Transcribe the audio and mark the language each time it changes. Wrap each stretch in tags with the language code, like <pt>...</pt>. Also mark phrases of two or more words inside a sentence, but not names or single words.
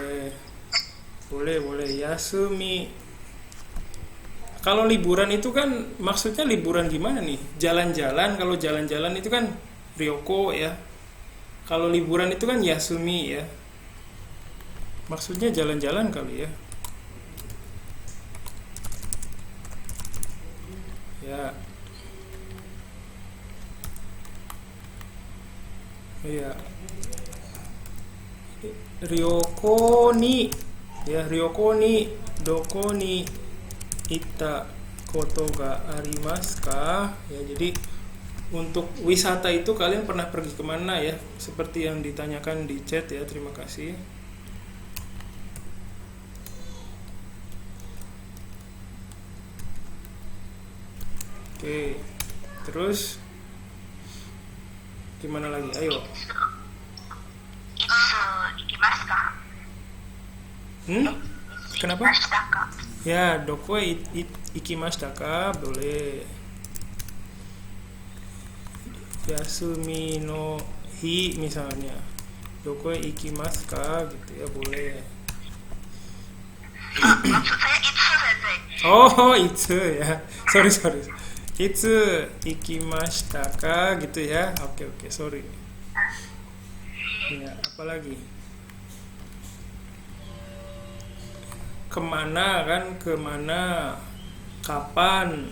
<id>Boleh. Yasumi. Kalau liburan itu kan maksudnya liburan gimana nih? Jalan-jalan, kalau jalan-jalan itu kan ryoko ya. Kalau liburan itu kan yasumi ya. Maksudnya jalan-jalan kali ya. Ya. Iya.</id> <ja>旅行にや、旅行にどこに行ったことがありますか?</ja> <id>Ya, jadi untuk wisata itu kalian pernah pergi kemana ya? Seperti yang ditanyakan di chat ya, terima kasih. Oke. Terus gimana lagi? Ayo.</id> <ja>いつ行きますか?</ja> <id>Kenapa?</id> <ja>行きましたか? Ya, どこ行きましたか? Boleh. 休みの日 misalnya. どこ行きますか?</ja> <id>Gitu ya, boleh. Maksud saya itsu sensei. Oh, itu ya. Sorry.</id> <ja>いつ行きましたか</ja> <id>gitu ya. Oke, sorry. Ya, apalagi? Kemana kan? Kemana? Kapan?</id>